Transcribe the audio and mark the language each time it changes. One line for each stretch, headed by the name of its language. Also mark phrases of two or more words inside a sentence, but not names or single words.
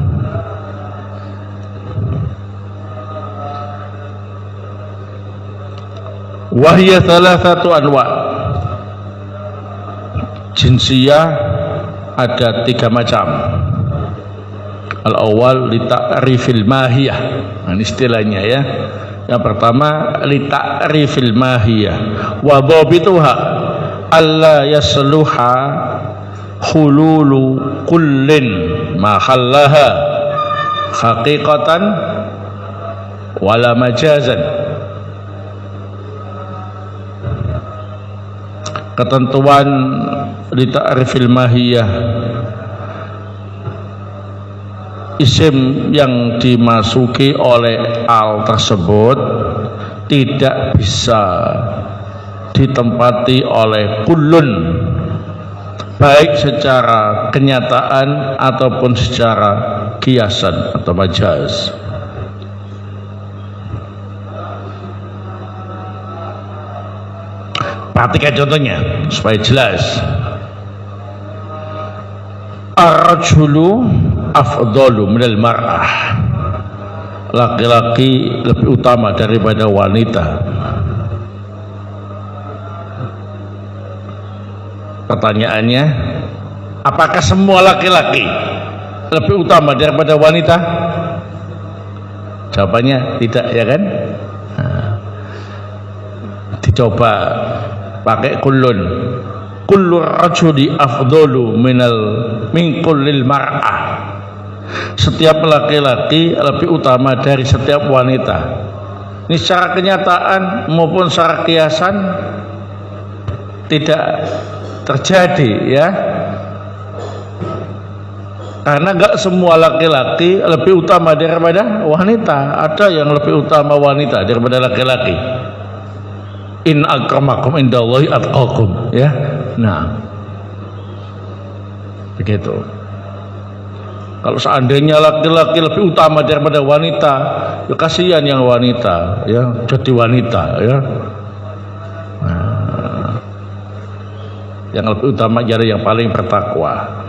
Arabic: وهي ثلاثة أنواع.
Indonesian: Jinsiyah ada tiga macam.
Arabic: الأول لتعريف الماهية.
Indonesian: Nah, ini istilahnya ya. Yang pertama
Arabic: لتعريف الماهية وضابطها ألا يصلح حلول كل ما حلها حقيقة ولا مجازا. Ketentuan لتعريف الماهية,
Indonesian: isim yang dimasuki oleh al tersebut tidak bisa ditempati oleh kullun, baik secara kenyataan ataupun secara kiasan atau majaz. Perhatikan contohnya supaya jelas.
Arabic: الرجل أفضل من المرأة,
Indonesian: laki-laki lebih utama daripada wanita. Pertanyaannya, apakah semua laki-laki lebih utama daripada wanita? Jawabannya tidak, ya kan? Nah, dicoba pakai kullun.
Arabic: كل رجل أفضل من كل المرأة.
Indonesian: Setiap laki-laki lebih utama dari setiap wanita. Ini secara kenyataan maupun secara kiasan tidak terjadi ya. Karena nggak semua laki-laki lebih utama daripada wanita. Ada yang lebih utama wanita daripada laki-laki.
Arabic: إن أكرمكم عند الله أتقاكم,
Indonesian: ya. Nah, begitu. Kalau seandainya laki-laki lebih utama daripada wanita, ya kasihan yang wanita, ya, jadi wanita, ya. Nah, yang lebih utama jadi yang paling bertakwa.